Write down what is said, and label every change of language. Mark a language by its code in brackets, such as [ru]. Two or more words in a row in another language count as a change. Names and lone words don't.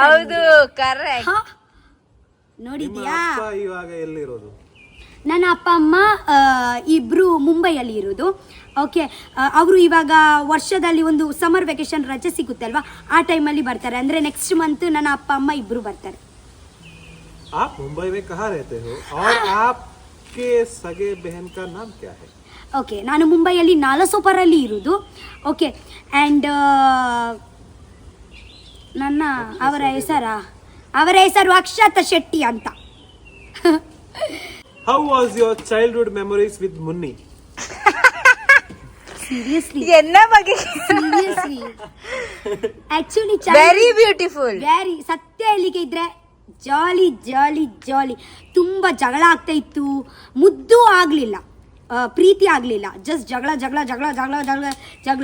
[kn] ಹೌದು, ಕರೆಕ್ಟ್. ನೋಡಿದ್ಯಾ? ಇವಾಗ ಎಲ್ಲಿರೋದು? ನನ್ನ ಅಪ್ಪ ಅಮ್ಮ ಇಬ್ರು ಮುಂಬೈಯಲ್ಲಿ ಇರೋದು. ಓಕೆ, ಅವರು ಇವಾಗ ವರ್ಷದಲ್ಲಿ ಒಂದು [en] summer vacation [kn] ರಜೆ ಸಿಗುತ್ತೆ ಅಲ್ವಾ, ಆ ಟೈಮಲ್ಲಿ ಬರ್ತಾರೆ. ಅಂದರೆ [en] next month [kn] ನನ್ನ ಅಪ್ಪ ಅಮ್ಮ ಇಬ್ರು ಬರ್ತಾರೆ. [hi] आप मुंबई में कहाँ रहते हो और आपके सगे बहन का नाम क्या है? [kn] ಓಕೆ, ನಾನು ಮುಂಬೈಯಲ್ಲಿ ನಾಲಸೋಪರಲ್ಲಿ ಇರೋದು. ಓಕೆ, ಆ್ಯಂಡ್ ಅವರ ಹೆಸರು ಅಕ್ಷತಾ ಶೆಟ್ಟಿ ಅಂತ. [en] How was your childhood memories with Munni? seriously actually very beautiful. [kn] ವೆರಿ ಸತ್ಯ ಹೇಳಿಕೆ ಇದ್ರೆ ಜಾಲಿ ತುಂಬ ಜಗಳ ಆಗ್ತಾ ಇತ್ತು. ಮುದ್ದು ಆಗಲಿಲ್ಲ, ಪ್ರೀತಿ ಆಗಲಿಲ್ಲ, ಜಸ್ಟ್ ಜಗಳ.